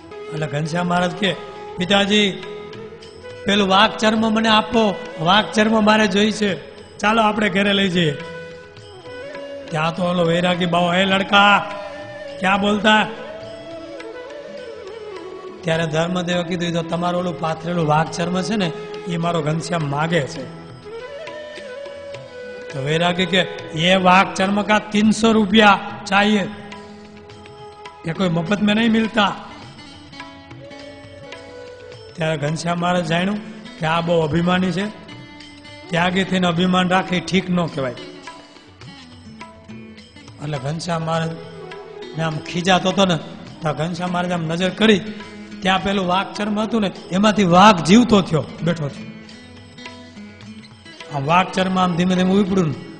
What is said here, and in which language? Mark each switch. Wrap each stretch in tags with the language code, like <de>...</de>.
<gu>એટલે ઘનશ્યામ મહારાજ કે પિતાજી પેલું વાઘ ચર્મ મને આપો, વાઘ ચર્મ મારે જોઈ છે, ચાલો આપણે ઘરે લઈ જઈએ. ત્યાં તો ઓલો વૈરાગી બાવો,</gu> <hi>હે લડકા ક્યાં બોલતા.</hi> <gu>ત્યારે ધર્મદેવે કીધું તો તમારું ઓલું પાથરેલું વાઘ ચર્મ છે ને એ મારો ઘનશ્યામ માગે છે.</gu> <hi>તો वैरागी के ये वाघ चर्म का 300 रुपया चाहिए, ये कोई मफत में नहीं मिलता.</hi> <gu>ત્યારે ઘનશ્યામ મહારાજ જાણ્યું કે આ બહુ અભિમાની છે, ત્યાગી થઈને અભિમાન રાખે ઠીક ન કહેવાય. એટલે ઘનશ્યામ મહારાજ ને આમ ખીજાતો હતો ને તો ઘનશ્યામ મહારાજ આમ નજર કરી, ત્યાં પેલું વાઘ ચર્મ હતું ને એમાંથી વાઘ જીવતો થયો બેઠો થયો. આમ વાઘ ચર્મ આમ ધીમે ધીમે ઉપડ્યું</gu>